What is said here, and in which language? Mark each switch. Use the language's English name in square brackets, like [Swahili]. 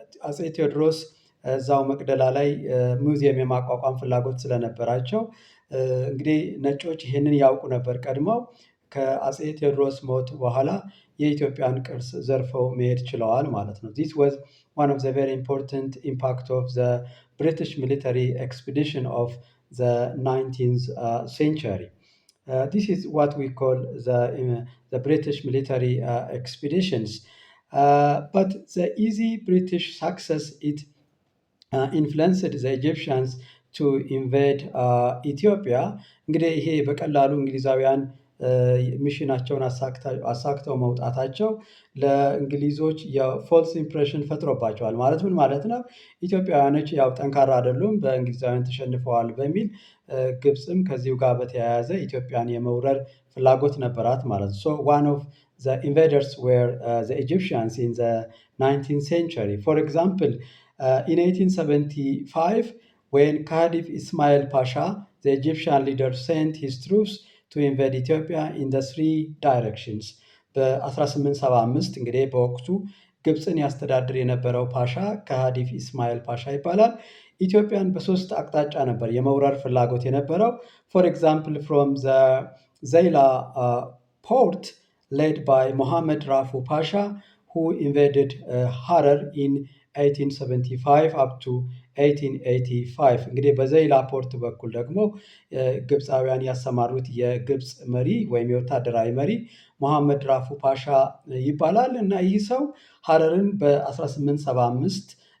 [Amharic] አጼ ቴዎድሮስ እዛው መቅደላ ላይ ሙዚየም የማቋቋም ፍላጎት ስለነበራቸው እንግዲህ ነጮች ይህንን ያውቁ ነበር ቀድመው ከአጼ ቴዎድሮስ ሞት በኋላ የኢትዮጵያን ቅርስ ዘርፈው መሄድ ችለዋል ማለት ነው። [English] This was one of the very important impact of the British military expedition of the 19th century. This is what we call the British military expeditions. but the easy British success it influenced the Egyptians to invade Ethiopia [Amharic] እንግዲህ ይሄ በቀላሉ እንግሊዛውያን ሚሽናቸውን አሳክተው መውጣታቸው ለእንግሊዞች የፎልስ ኢምፕሬሽን ፈጥሮባቸዋል። ማለት ምን ማለት ነው? ኢትዮጵያውያኖች ያው ጠንካራ አይደሉም፣ በእንግሊዛውያን ተሸንፈዋል በሚል ግብፅም ከዚሁ ጋር በተያያዘ ኢትዮጵያን የመውረር ፍላጎት ነበራት ማለት ነው። [English] So one of the invaders were the Egyptians in the 19th century. For example, in 1875, when Khadif Ismail Pasha, the Egyptian leader, sent his troops to invade Ethiopia in the three directions. [Amharic] በ1875 እንግዲህ በወቅቱ ግብፅን ያስተዳድር የነበረው ፓሻ ከሃዲፍ ኢስማኤል ፓሻ ይባላል። ኢትዮጵያን በሶስት አቅጣጫ ነበር የመውረር ፍላጎት የነበረው። [English] ፎር ኤግዛምፕል ፍሮም ዘ ዘይላ ፖርት ሌድ ባይ ሞሐመድ ራፉ ፓሻ who invaded Harar in 1875 up to 1885 [Amharic] እንግዲህ በዘይላ ፖርት በኩል ደግሞ ግብፃውያን ያሰማሩት የግብፅ መሪ ወይም የወታደራዊ መሪ መሐመድ ራፉ ፓሻ ይባላል እና ይህ ሰው ሀረርን በ1875